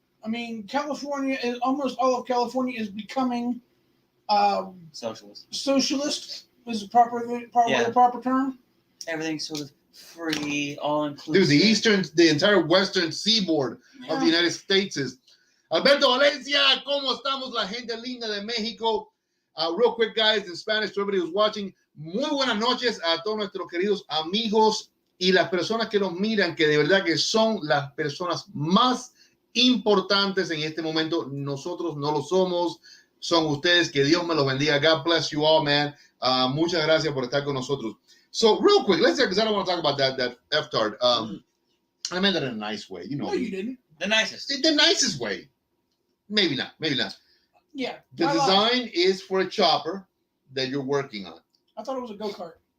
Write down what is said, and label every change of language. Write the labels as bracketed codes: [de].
[en] I mean, California is almost all of California is becoming socialist. Socialist is the proper term. Everything's sort of free, all inclusive. Dude, the entire western seaboard of the United States is. [es] Alberto Valencia, ¿cómo estamos la gente linda de México? [en] Real quick, guys, in Spanish, to everybody who's watching, [es] muy buenas noches a todos nuestros queridos amigos y las personas que nos miran, que de verdad que son las personas más importantes en este momento. Nosotros no lo somos, son ustedes. Que Dios me los bendiga. [en] God bless you all, man. [es] Muchas gracias por estar con nosotros. [en] So, real quick, let's because I don't want to talk about that F-tard. I meant that in a nice way. No, you didn't. The nicest. The nicest way. Maybe not. Maybe not. Yeah. The I lied. design is for a chopper that you're working on. I thought it was a go-kart.